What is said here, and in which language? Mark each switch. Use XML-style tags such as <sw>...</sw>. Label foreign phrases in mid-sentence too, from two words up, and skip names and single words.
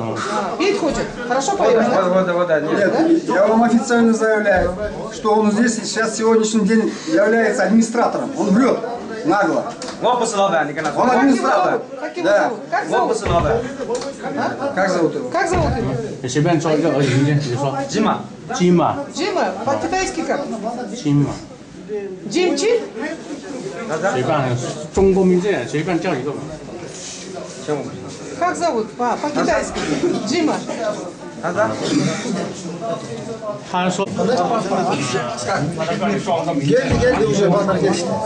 <ru>Петь хочет? Хорошо поет, да? Нет, я вам официально заявляю, что он здесь сейчас сегодняшний день является администратором. Он врет нагло. Он администратор. Как его Да. зовут? Как зовут? Как зовут его? Как зовут его?</ru> <zh>随便说一个而已，你说。Джима.</zh> <ru>Джима, по-китайски как? Джима. Джим Чин?</ru> <zh>随便，中国名字随便叫一个。</zh> <ru>Как зовут? По-китайски. Джима.</ru> <zh>他说。</zh> <ky>Geldi уже балдар келишти.</ky>